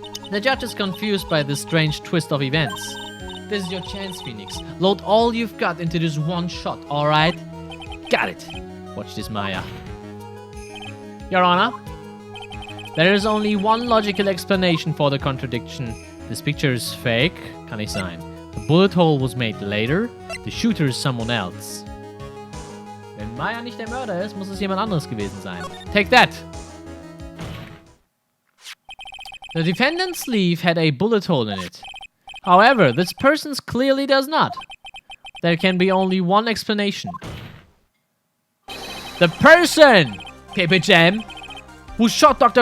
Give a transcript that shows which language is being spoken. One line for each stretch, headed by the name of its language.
English: The judge is confused by this strange twist of events. This is your chance, Phoenix. Load all you've got into this one shot, alright? Got it. Watch this, Maya. Your Honor, there is only one logical explanation for the contradiction. This picture is fake,
German: kann nicht sein.
English: The bullet hole was made later. The shooter is someone else.
German: Wenn Maya nicht der Mörder ist, muss es jemand anderes gewesen sein.
English: Take that! The defendant's sleeve had a bullet hole in it. However, this person's clearly does not. There can be only one explanation. The person, Pepe Jam, who shot Dr.